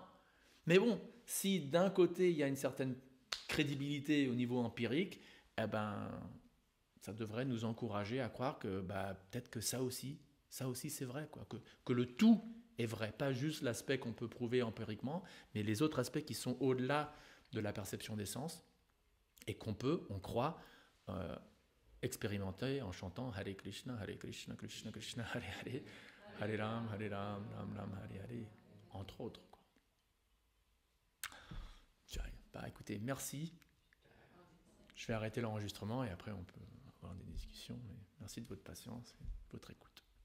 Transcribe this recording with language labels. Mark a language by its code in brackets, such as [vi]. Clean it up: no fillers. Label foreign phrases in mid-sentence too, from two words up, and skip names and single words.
[fr] Mais bon, si d'un côté, il y a une certaine crédibilité au niveau empirique, eh ben, ça devrait nous encourager à croire que peut-être que ça aussi c'est vrai, quoi. Que le tout est vrai, pas juste l'aspect qu'on peut prouver empiriquement, mais les autres aspects qui sont au-delà de la perception des sens et qu'on peut, on croit, expérimenter en chantant [sa] हरे कृष्ण, कृष्ण कृष्ण, हरे हरे, हरे राम, राम राम, हरे हरे, [fr] entre autres, quoi. Écoutez, merci. Je vais arrêter l'enregistrement et après on peut avoir des discussions. Mais merci de votre patience et de votre écoute.